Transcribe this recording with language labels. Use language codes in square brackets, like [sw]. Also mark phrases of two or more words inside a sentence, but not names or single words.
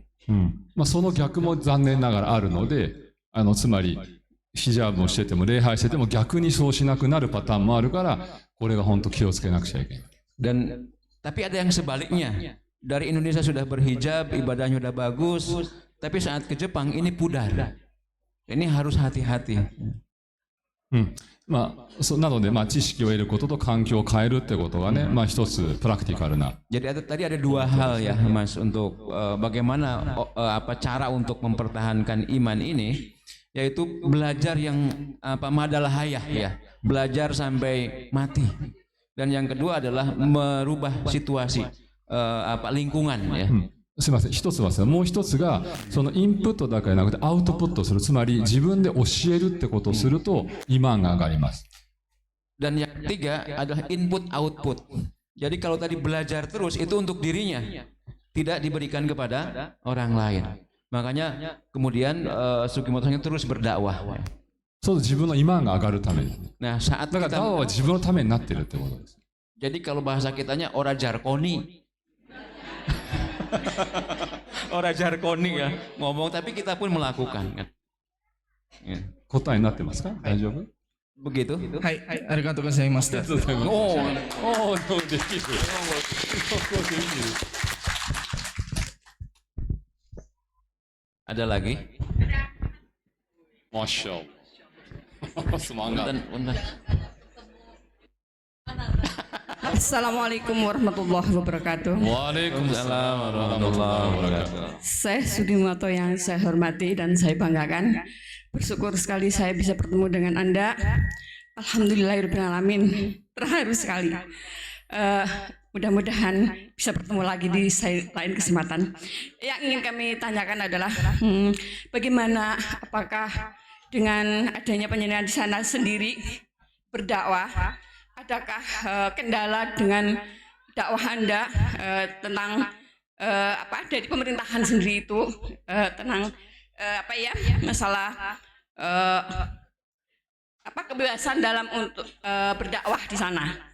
[ja] その逆も残念ながらあるので、つまりヒジャブをしてても礼拝してても逆にそうしなくなるパターンもあるから、これが本当気をつけなくちゃいけない。 [id] Dan tapi ada yang sebaliknya. Dari Indonesia sudah berhijab, ibadahnya sudah bagus, tapi saat ke Jepang ini pudar. Ini harus hati-hati. [ja] なので、知識を得ることと環境を変えるってことがね、一つプラクティカルな。 [id] Jadi tadi ada dua hal ya, Mas, untuk bagaimana cara untuk mempertahankan iman ini, yaitu belajar yang madalahayah ya, belajar sampai mati. Dan yang kedua adalah merubah situasi lingkungan ya. [ja] すみません、一つはもう一つがそのインプットだけじゃなくてアウトプットする、つまり自分で教えるってことをするとイマンが上がります。 [id] Dan yang ketiga adalah input output. Jadi kalau tadi belajar terus itu untuk dirinya, tidak diberikan kepada orang lain. Makanya kemudian Sugimoto terus berdakwah. [ja] そう自分のイマンが上がるために。 [id] Nah, saat [ja] だからダワは自分のためになってるってことです。 [id] Jadi kalau bahasa kitanya [jv] ora jarkoni. Ora jarkoni [id] ya, ngomong tapi kita pun melakukan kan. [ja] 答えになってますか？大丈夫？ [id] Begitu? [ja] はい、ありがとうございました。できる。 [id] Ada lagi? [ar] ما شاء الله. Semangat. السلام عليكم ورحمة الله وبركاته. وعليكم السلام ورحمة الله وبركاته. [id] Saya Sugimoto yang saya hormati dan saya banggakan. Bersyukur sekali saya bisa bertemu dengan Anda. Alhamdulillahirrahmanirrahim. Terharu sekali. Mudah-mudahan bisa bertemu lagi di lain kesempatan. Yang ingin kami tanyakan adalah bagaimana, apakah dengan adanya penyanyian di sana sendiri berdakwah, adakah kendala dengan dakwah Anda tentang dari pemerintahan sendiri itu tentang masalah kebebasan dalam untuk berdakwah di sana.